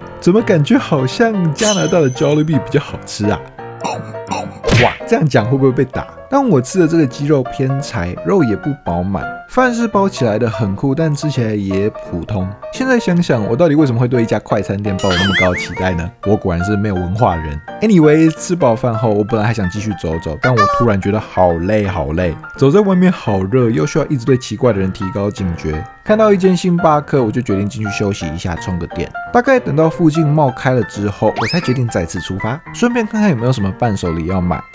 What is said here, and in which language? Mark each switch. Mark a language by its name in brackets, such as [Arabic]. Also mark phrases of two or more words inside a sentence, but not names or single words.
[Chinese] 怎麼感覺好像加拿大的 Jollibee 比較好吃啊？哇，這樣講會不會被打？但我吃的這個雞肉偏柴，肉也不飽滿，飯是包起來的很酷，但吃起來也普通。現在想想，我到底為什麼會對一家快餐店抱有那麼高的期待呢？我果然是沒有文化的人。Anyway，吃飽飯後，我本來還想繼續走走，但我突然覺得好累好累，走在外面好熱，又需要一直對奇怪的人提高警覺。看到一間星巴克，我就決定進去休息一下，充個電。大概等到附近冒開了之後，我才決定再次出發，順便看看有沒有什麼伴手禮要買。